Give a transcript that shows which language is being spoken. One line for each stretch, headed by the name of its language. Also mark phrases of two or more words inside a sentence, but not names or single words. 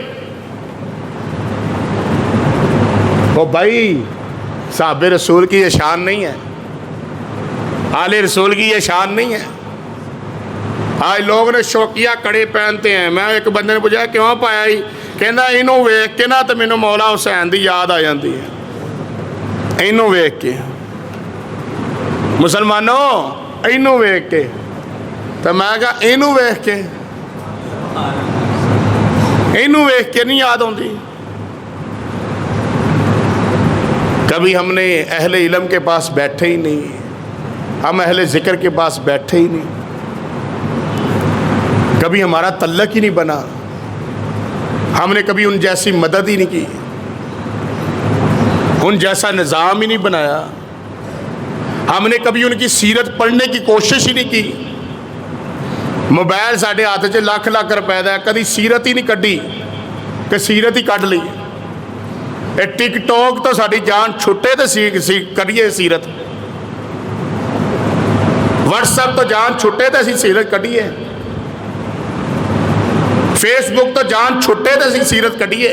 Urdu: وہ بھائی صحابہ رسول کی یہ شان نہیں ہے، آل رسول کی یہ شان نہیں ہے۔ آج لوگ نے شوقیہ کڑے پہنتے ہیں۔ میں ایک بندے نے پوچھا کیوں پایا ہی،
Punjabi: کہندا اینوں ویکھ کے نا تے مینوں مولا حسین دی یاد آ جاندی ہے، اینوں ویکھ کے مسلمانوں، اینوں ویکھ کے۔ تو میں کہا اینوں ویکھ کے، اینوں ویکھ کے نہیں یاد ہوندی؟
Urdu: کبھی ہم نے اہل علم کے پاس بیٹھے ہی نہیں، ہم اہل ذکر کے پاس بیٹھے ہی نہیں، کبھی ہمارا تعلق ہی نہیں بنا، ہم نے کبھی ان جیسی مدد ہی نہیں کی، ان جیسا نظام ہی نہیں بنایا، ہم نے کبھی ان کی سیرت پڑھنے کی کوشش ہی نہیں کی۔
Punjabi: موبائل ساڈے ہاتھ 'ਚ لکھ روپے دا، کدی سیرت ہی نہیں کڈی کہ سیرت ہی کڈ لی۔ اے ٹک ٹاک تو ساری جان چھٹے تو کریے سیرت، واٹس ایپ تو جان چھٹے تو اسی سیرت کڈیے، فیس بک تو جان چھٹے تو اسی سیرت کڈیے۔